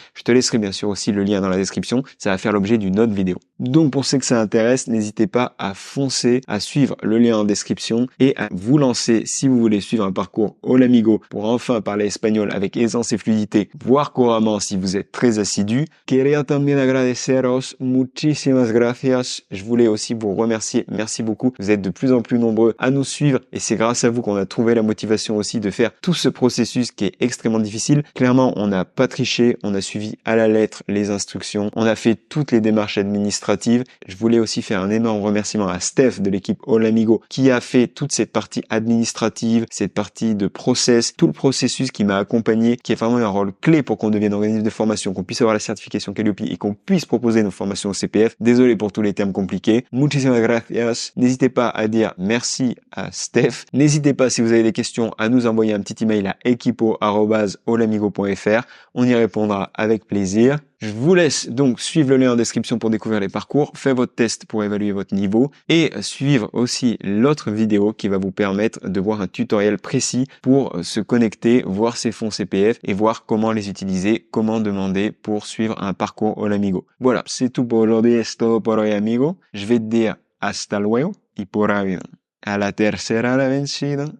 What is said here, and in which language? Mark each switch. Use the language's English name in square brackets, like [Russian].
[French] Je te laisserai bien sûr aussi le lien dans la description. Ça va faire l'objet d'une autre vidéo. Donc pour ceux que ça intéresse, n'hésitez pas à foncer, à suivre le lien en description et à vous lancer si vous voulez suivre un parcours Olamigo pour enfin parler espagnol avec aisance et fluidité, voire couramment si vous êtes très assidu. [Spanish] Quería también agradeceros, muchísimas gracias. [French] Je voulais aussi vous remercier. Merci beaucoup. Vous êtes de plus en plus nombreux à nous suivre et c'est grâce à vous qu'on a trouvé la motivation aussi de faire tout ce processus qui est extrêmement difficile. Clairement, on n'a pas triché, on a suivi à la lettre les instructions, on a fait toutes les démarches administratives. Je voulais aussi faire un énorme remerciement à Steph de l'équipe Olamigo qui a fait toute cette partie administrative, cette partie de process, tout le processus qui m'a accompagné, qui est vraiment un rôle clé pour qu'on devienne organisme de formation, qu'on puisse avoir la certification Calliope et qu'on puisse proposer nos formations au CPF. Désolé pour tous les termes compliqués. [Spanish] Muchísimas gracias. [French] N'hésitez pas à dire merci à Steph. N'hésitez pas, si vous avez des questions, à nous envoyer un petit email à equipo@olamigo.fr. On y répondra avec plaisir. Je vous laisse donc suivre le lien en description pour découvrir les parcours, faire votre test pour évaluer votre niveau et suivre aussi l'autre vidéo qui va vous permettre de voir un tutoriel précis pour se connecter, voir ses fonds CPF et voir comment les utiliser, comment demander pour suivre un parcours Olamigo. Voilà, c'est tout pour aujourd'hui. [Spanish] Es todo por hoy, amigo. [French] Je vais te dire [Spanish] hasta luego y por ahí. A la tercera la vencida.